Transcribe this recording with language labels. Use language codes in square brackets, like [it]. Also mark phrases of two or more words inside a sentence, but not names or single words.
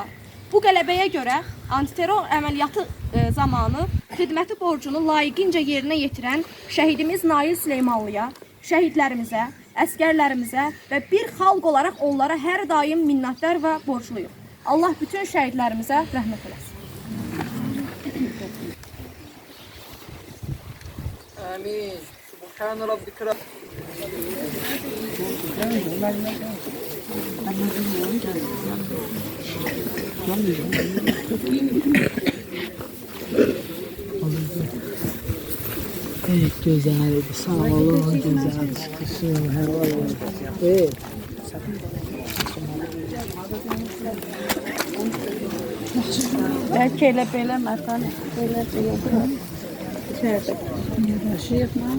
[az] Bu qələbəyə görə antiterror əməliyyatı zamanı xidməti borcunu layiqincə yerinə yetirən şəhidimiz Nail Süleymanlıya, şəhidlərimizə, əskərlərimizə və bir xalq olaraq onlara hər daim minnətdar və borcluyuq. Allah bütün şəhidlərimizə rəhmət eləsin. Amin. [ar] سبحان ربك. [tr] Evet, güzeldi. Sağ olun, güzel çıkışın. Evet. [az] Belki elə belə məsəl, belə yaşayıq